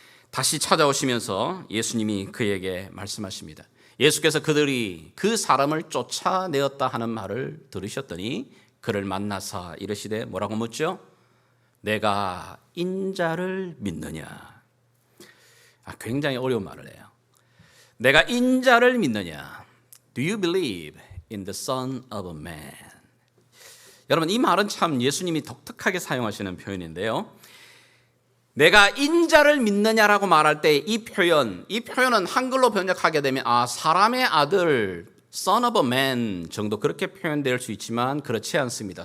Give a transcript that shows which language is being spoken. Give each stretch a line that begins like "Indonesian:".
Korean: 다시 찾아오시면서 예수님이 그에게 말씀하십니다. 예수께서 그들이 그 사람을 쫓아내었다 하는 말을 들으셨더니 그를 만나사 이르시되 뭐라고 묻죠? 내가 인자를 믿느냐? 굉장히 어려운 말을 해요. 내가 인자를 믿느냐?
English: Do you believe in the Son of Man?
Korean: 여러분, 이 말은 참 예수님이 독특하게 사용하시는 표현인데요. 내가 인자를 믿느냐라고 말할 때 이 표현은 한글로 번역하게 되면 사람의 아들, Son of Man 정도 그렇게 표현될 수 있지만 그렇지 않습니다.